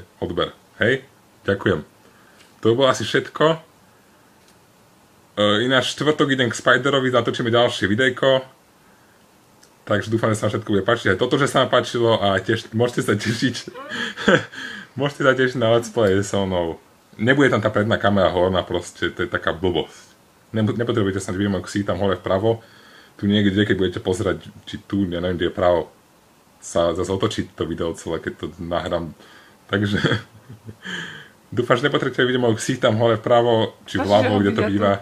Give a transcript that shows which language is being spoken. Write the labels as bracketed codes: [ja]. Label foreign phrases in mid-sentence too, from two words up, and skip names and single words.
[sk] Odber. Hej? Ďakujem. To bolo asi všetko. Ináč štvrtok idem k Spiderovi, natočíme ďalšie videjko. Takže dúfam, že sa vám všetko bude páčiť. Aj toto, že sa vám páčilo a môžete sa tešiť. Môžete sa tešiť na [en] let's play [sk] so mnou. Nebude tam tá predná kamera horná, proste, to je taká blbosť. Nepotrebujete sa vidieť si tam hore vpravo. Tu niekde, keď budete pozerať, či tu, ja neviem, kde je pravo, sa zase otočiť to video celé, keď to nahrám. Takže dúfam, že nepotrebujete vidieť môj ksich tam hore vpravo, či vľavo, kde to býva.